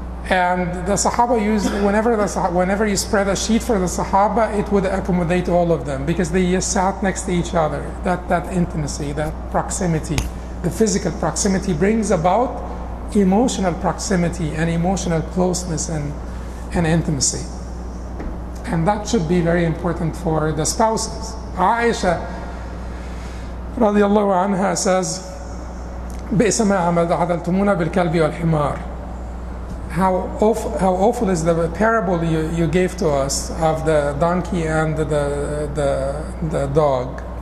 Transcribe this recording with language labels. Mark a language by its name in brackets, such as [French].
[English] And the Sahaba used, whenever you spread a sheet for the Sahaba, it would accommodate all of them because they sat next to each other. That intimacy, that proximity, the physical proximity brings about emotional proximity and emotional closeness and intimacy. And that should be very important for the spouses. [Arabic] Aisha radiallahu anha says, بئس ما عدلتمونا بالكلب والحمار. [English] How awful is the parable you gave to us of the donkey and the dog.